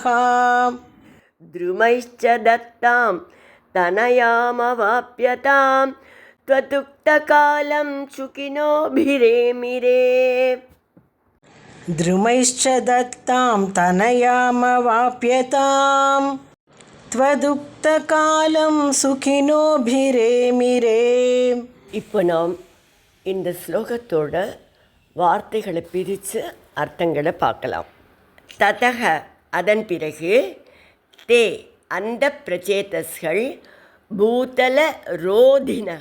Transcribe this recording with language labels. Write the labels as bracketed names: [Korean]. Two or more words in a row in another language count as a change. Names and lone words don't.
[Sanskrit] द्रुमैश्च दत्तां तनयामवाप्यतां त्वदुक्तकालं सुखिनोभिरेमिरे द्रुमैश्च दत्तां तनयामवाप्यतां त्वदुक्तकालं सुखिनोभिरेमिरे. [Tamil] இப்போ நாம் இந்த ஸ்லோகத்தோட வார்த்தைகளை பிரித்து அர்த்தங்களை பார்க்கலாம். ததக அதன் பிறகு, தே அந்த பிரச்சேதஸ்கள், [Sanskrit] भूतल रोधिनः